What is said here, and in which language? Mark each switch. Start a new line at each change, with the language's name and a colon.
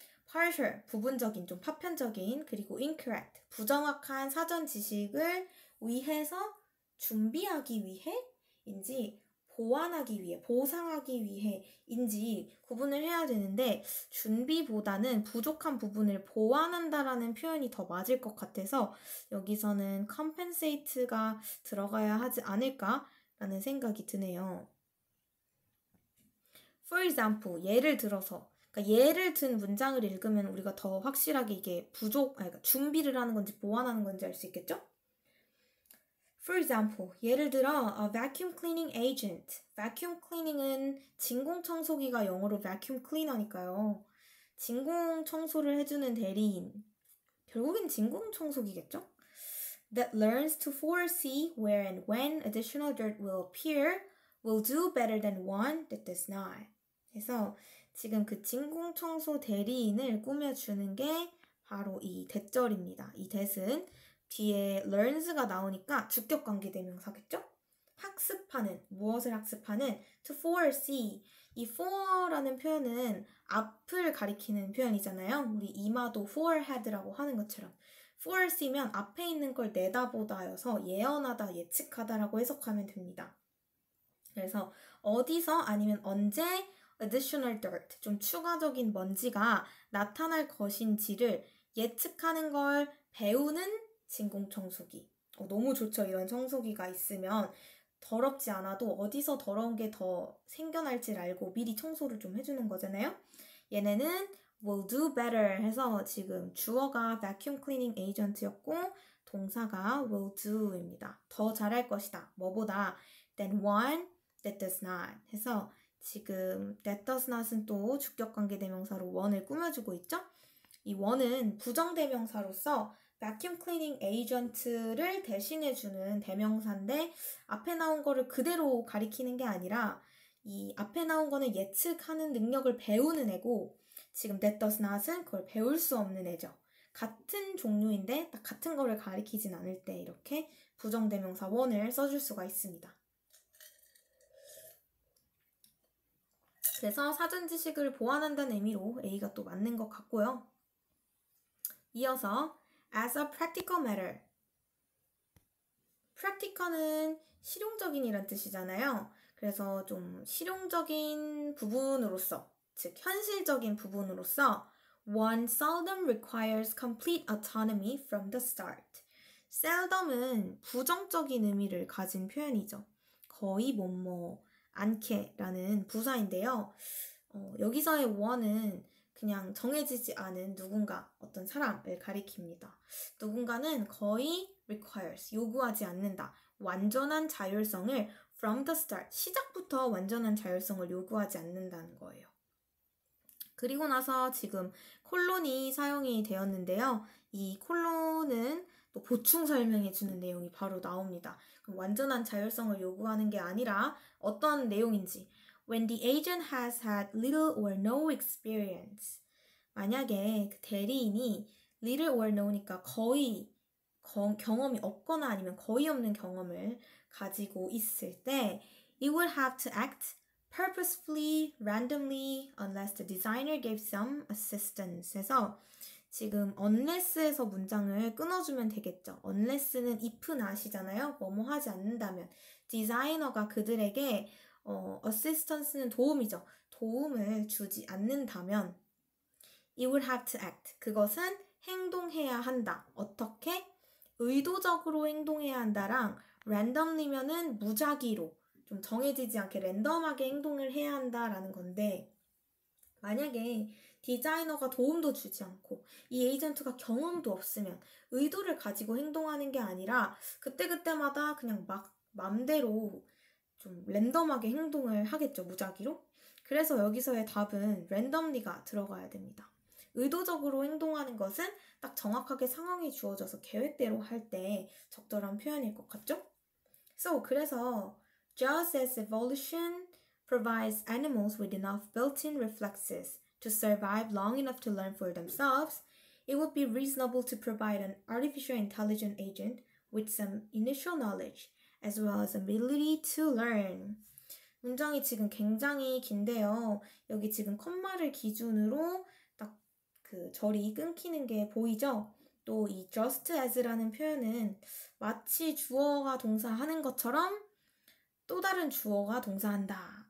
Korean: partial, 부분적인, 좀 파편적인, 그리고 incorrect, 부정확한 사전 지식을 위해서 준비하기 위해인지 보완하기 위해, 보상하기 위해인지 구분을 해야 되는데 준비보다는 부족한 부분을 보완한다라는 표현이 더 맞을 것 같아서 여기서는 compensate가 들어가야 하지 않을까라는 생각이 드네요.
English: For example,
Korean: 예를 들어서 그러니까 예를 든 문장을 읽으면 우리가 더 확실하게 이게 그러니까 준비를 하는 건지 보완하는 건지 알 수 있겠죠?
English: For example,
Korean: 예를 들어
English: a vacuum cleaning agent.
Korean: vacuum cleaning은 진공 청소기가 영어로 vacuum cleaner니까요. 진공 청소를 해주는 대리인. 결국엔 진공 청소기겠죠?
English: That learns to foresee where and when additional dirt will appear will do better than one that does not.
Korean: 그래서 지금 그 진공청소 대리인을 꾸며주는 게 바로 이 that절입니다. 이 that은 뒤에 learns가 나오니까 주격관계대명사겠죠? 학습하는, 무엇을 학습하는
English: to foresee.
Korean: 이 fore라는 표현은 앞을 가리키는 표현이잖아요. 우리 이마도 forehead라고 하는 것처럼 foresee면 앞에 있는 걸 내다보다여서 예언하다, 예측하다라고 해석하면 됩니다. 그래서 어디서 아니면 언제
English: additional dirt,
Korean: 좀 추가적인 먼지가 나타날 것인지를 예측하는 걸 배우는 진공청소기. 너무 좋죠. 이런 청소기가 있으면 더럽지 않아도 어디서 더러운 게 더 생겨날지를 알고 미리 청소를 좀 해주는 거잖아요. 얘네는
English: will do better
Korean: 해서 지금 주어가
English: vacuum cleaning agent
Korean: 였고 동사가 will do입니다. 더 잘할 것이다. 뭐보다
English: than one that does not
Korean: 해서 지금
English: that does not
Korean: 은 또 주격관계대명사로 one을 꾸며주고 있죠. 이 one은 부정대명사로서 vacuum cleaning agent를 대신해주는 대명사인데 앞에 나온 거를 그대로 가리키는 게 아니라 이 앞에 나온 거는 예측하는 능력을 배우는 애고 지금
English: that does not
Korean: 은 그걸 배울 수 없는 애죠. 같은 종류인데 딱 같은 거를 가리키진 않을 때 이렇게 부정대명사 one을 써줄 수가 있습니다. 그래서 사전 지식을 보완한다는 의미로 A가 또 맞는 것 같고요. 이어서
English: as a practical matter.
Korean: practical은 실용적인이란 뜻이잖아요. 그래서 좀 실용적인 부분으로서, 즉 현실적인 부분으로서
English: one seldom requires complete autonomy from the start.
Korean: seldom은 부정적인 의미를 가진 표현이죠. 거의 뭐뭐 않게라는 부사인데요. 여기서의 one은 그냥 정해지지 않은 누군가, 어떤 사람을 가리킵니다. 누군가는 거의 requires, 요구하지 않는다. 완전한 자율성을
English: from the start,
Korean: 시작부터 완전한 자율성을 요구하지 않는다는 거예요. 그리고 나서 지금 콜론이 사용이 되었는데요. 이 콜론은 또 보충 설명해 주는 내용이 바로 나옵니다. 그럼 완전한 자율성을 요구하는 게 아니라 어떤 내용인지
English: When the agent has had little or no experience.
Korean: 만약에 그 대리인이
English: little or no
Korean: 니까 거의 경험이 없거나 아니면 거의 없는 경험을 가지고 있을 때
English: it will have to act purposefully, randomly, unless the designer gave some assistance
Korean: 해서 지금 unless에서 문장을 끊어주면 되겠죠. unless는 if not이잖아요. 뭐뭐 하지 않는다면 디자이너가 그들에게 assistance는 도움이죠. 도움을 주지 않는다면
English: it will have to act.
Korean: 그것은 행동해야 한다. 어떻게? 의도적으로 행동해야 한다랑 randomly면은 무작위로 좀 정해지지 않게 랜덤하게 행동을 해야 한다라는 건데 만약에 디자이너가 도움도 주지 않고 이 에이전트가 경험도 없으면 의도를 가지고 행동하는 게 아니라 그때그때마다 그냥 막 맘대로 좀 랜덤하게 행동을 하겠죠. 무작위로. 그래서 여기서의 답은 randomly가 들어가야 됩니다. 의도적으로 행동하는 것은 딱 정확하게 상황이 주어져서 계획대로 할 때 적절한 표현일 것 같죠?
English: 그래서 just as evolution provides animals with enough built-in reflexes to survive long enough to learn for themselves, it would be reasonable to provide an artificial intelligent agent with some initial knowledge as well as ability to learn.
Korean: 문장이 지금 굉장히 긴데요. 여기 지금 컴마를 기준으로 딱 그 절이 끊기는 게 보이죠? 또 이 just as라는 표현은 마치 주어가 동사하는 것처럼 또 다른 주어가 동사한다.